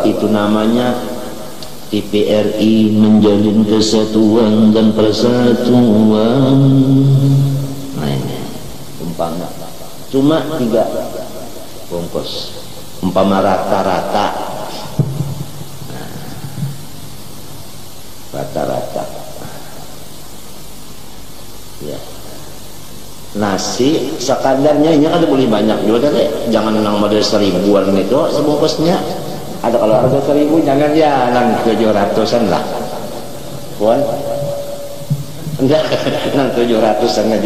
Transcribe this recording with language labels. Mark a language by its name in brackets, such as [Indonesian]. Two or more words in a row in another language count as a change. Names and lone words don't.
[Indonesian] Itu namanya TPRI menjalin kesatuan dan persatuan. Nah ini umpama cuma 3 bungkus, umpama rata-rata, rata-rata ya. Nasi sekadarnya ini kan boleh banyak juga deh, jangan nang model 1000-an itu sebungkusnya. Ada kalau harga 1000 jangan ya nang 700-an lah. Puan enggak, nang 700-an aja.